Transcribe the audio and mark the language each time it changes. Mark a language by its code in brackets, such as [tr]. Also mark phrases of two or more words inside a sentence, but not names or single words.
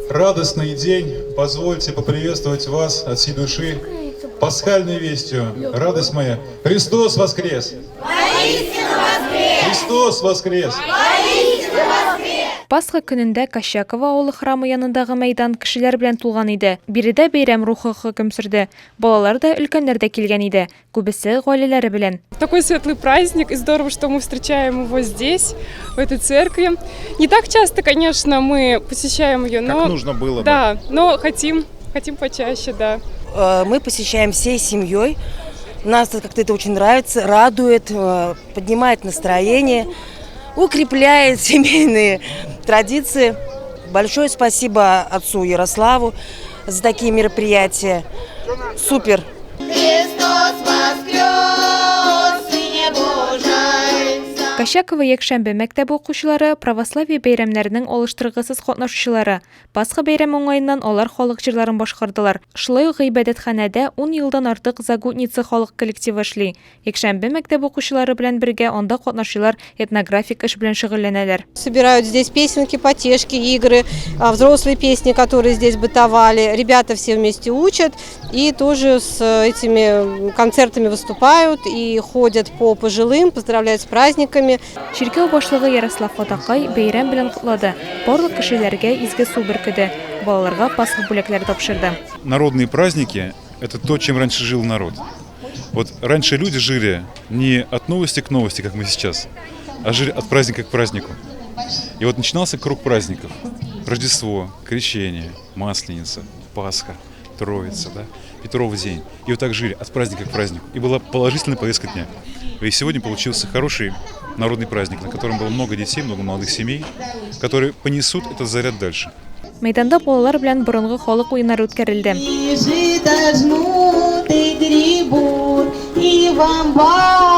[ru] радостный день. Позвольте поприветствовать вас от всей души пасхальной вестью. Радость моя. Христос воскрес! Воистину воскрес! Христос воскрес! Воистину воскрес! [tt] Пасха көнендә Кащакова авылы храмы янындагы мәйдан кешеләр белән тулган иде. Биредә бәйрәм рухы хөкем сөрде. Балалар да, өлкәннәр дә килгән иде. Күбесе гаиләләре белән. [ru] Такой светлый праздник, и здорово, что мы встречаем его здесь, в этой церкви. Не так часто, конечно, мы посещаем ее, но... Как нужно было бы. Да, но хотим почаще, да. Мы посещаем всей семьей. Нас как-то это очень нравится, радует, поднимает настроение, укрепляет семейные традиции. Большое спасибо отцу Ярославу за такие мероприятия. Супер! Христос воскрес, Сыне Божий! [tt] Кащакова якшәмбе мәктәбе укучылары, православие бәйрәмнәренең алыштыргысыз катнашучылары. Пасха бәйрәме уңаеннан алар халык җырларын башкардылар. Шулай ук гыйбадәтханәдә 10 елдан артык Загутница халык коллективы эшли. Якшәмбе мәктәбе укучылары белән бергә анда катнашучылар этнографик эш белән шөгыльләнәләр. [ru] Собирают здесь песенки, потешки, игры, взрослые песни, которые здесь бытовали. Ребята все вместе учат и тоже с этими концертами выступают и ходят по пожилым, поздравляют с праздниками. [tt] Ширкәү башлыгы Ярослав Фатакай бәйрәм белән котлады. Барлык кешеләргә изге су бөркеде. Балаларга пасха бүләкләре тапшырды. [ru] Народные праздники – это то, чем раньше жил народ. Вот раньше люди жили не от новости к новости, как мы сейчас, а жили от праздника к празднику. И вот начинался круг праздников. Рождество, Крещение, Масленица, Пасха, Троица, да? Петров день. И вот так жили от праздника к празднику. И была положительная повестка дня. И сегодня получился хороший народный праздник, на котором было много детей, много молодых семей, которые понесут этот заряд дальше. [tt] Мәйданда балалар белән борынгы халык уеннары үткәрелде. [ru] И жито жнут, и гребут, и в амбар